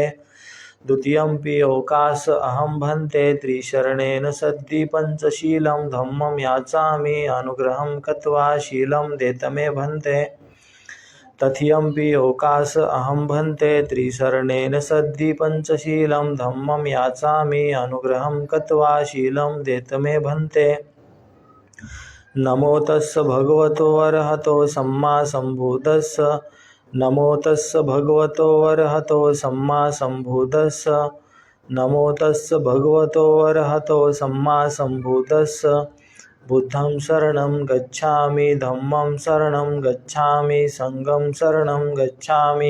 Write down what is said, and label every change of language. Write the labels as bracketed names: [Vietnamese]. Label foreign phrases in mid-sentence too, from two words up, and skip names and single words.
[Pali] द्वितीयंपि ओकास अहं भन्ते त्रिशरणेन सद्धि पंचशीलं धम्मं याचामि अनुग्रहं कत्वा शीलं देत मे भन्ते. तथ्यंपि ओकास अहं भन्ते त्रिशरणेन सद्धि पंचशीलं धम्मं याचामि अनुग्रहं कत्वा शीलं देत मे भन्ते. नमो तस्स भगवतो अरहतो सम्मा सम्बुद्धस्स. नमो तस्स भगवतो अरहतो सम्मा सम्बुद्धस्स. नमो तस्स भगवतो अरहतो सम्मा सम्बुद्धस्स. बुद्धं शरणं गच्छामि धम्मं शरणं गच्छामि संघं शरणं गच्छामि.